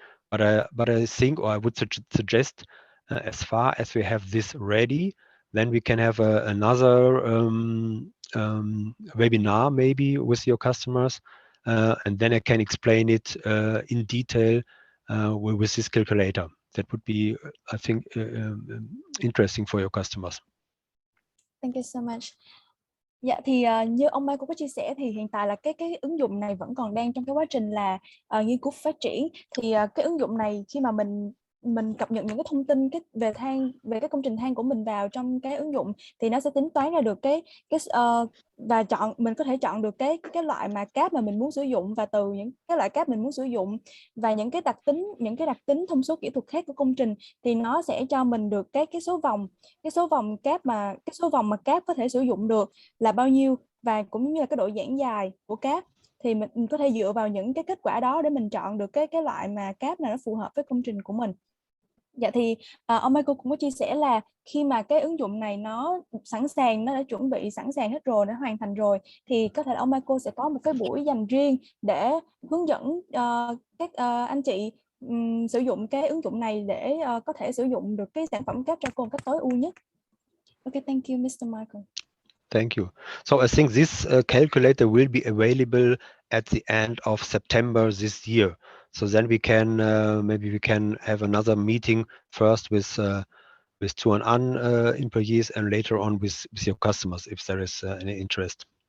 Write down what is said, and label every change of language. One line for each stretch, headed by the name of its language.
English: But I think, or I would suggest, as far as we have this ready, then we can have another webinar maybe with your customers, and then I can explain it in detail with this calculator. That would be, I think, interesting for your customers. Thank you so much.
Vietnamese: Dạ thì như ông Mai cũng có chia sẻ thì hiện tại là cái ứng dụng này vẫn còn đang trong cái quá trình là nghiên cứu phát triển. Thì cái ứng dụng này khi mà mình cập nhật những cái thông tin về cái công trình than của mình vào trong cái ứng dụng thì nó sẽ tính toán ra được và mình có thể chọn được cái loại mà cáp mà mình muốn sử dụng, và từ những cái loại cáp mình muốn sử dụng và những cái đặc tính thông số kỹ thuật khác của công trình thì nó sẽ cho mình được cái số vòng cáp có thể sử dụng được là bao nhiêu, và cũng như là cái độ giãn dài của cáp. Thì mình có thể dựa vào những cái kết quả đó để mình chọn được cái loại mà cáp nào nó phù hợp với công trình của mình. Dạ thì ông Michael cũng có chia sẻ là khi mà cái ứng dụng này nó đã chuẩn bị sẵn sàng hết rồi, nó hoàn thành rồi, thì có thể là ông Michael sẽ có một cái buổi dành riêng để hướng dẫn các anh chị sử dụng cái ứng dụng này để có thể sử dụng được cái sản phẩm cáp Drako một cách tối ưu nhất.
English: Okay, thank you, Mr. Michael. Thank you. So I think this calculator will be available at the end of September this year. So then we can maybe we can have another meeting first with Tuan An employees and later on with your customers if there is any interest.